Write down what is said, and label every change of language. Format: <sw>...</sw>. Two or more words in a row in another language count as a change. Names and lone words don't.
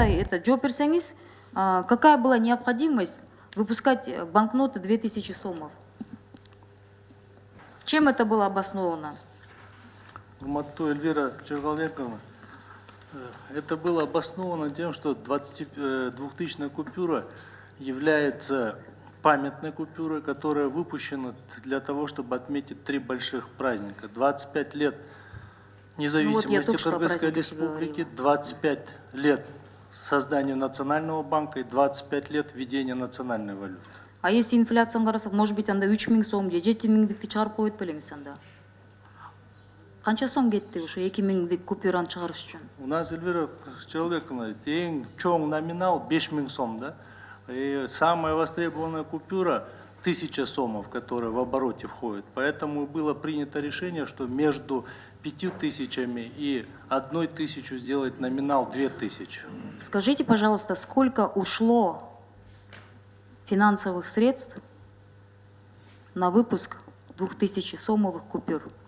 <ky>айтат. Жооп берсеңиз,</ky> <ru>какая была необходимость выпускать банкноты 2000 сомов? Чем это было обосновано?</ru> <ky>Урматтуу Эльвира Жергалбековна,</ky> <ru>это было обосновано тем, что 2000-я купюра является памятной купюрой, которая выпущена для того, чтобы отметить 3 больших праздника. 25 лет независимости Кыргызской республики, 25 лет созданию Национального банка и 25 лет введения национальной валюты.</ru> <ky>А если инфляцияны карасак,</ky> <ru>может быть,</ru> <ky>анда 3000 сом же 7000-дикти чыгарып коет белеңиз анда? Канча сом кетти ушу 2000-дик купюраны чыгарыш үчүн?</ky> <ru>У нас,</ru> <ky>Эльвира Жергалбековна, эң чоң номинал 5000 сом, да?</ky> <ru>И самая востребованная купюра 1000 сомов, которая в обороте входит. Поэтому было принято решение, что между 5000 и 1000 сделать номинал 2000. Скажите, пожалуйста, сколько ушло финансовых средств на выпуск 2000 сомовых купюр?</ru>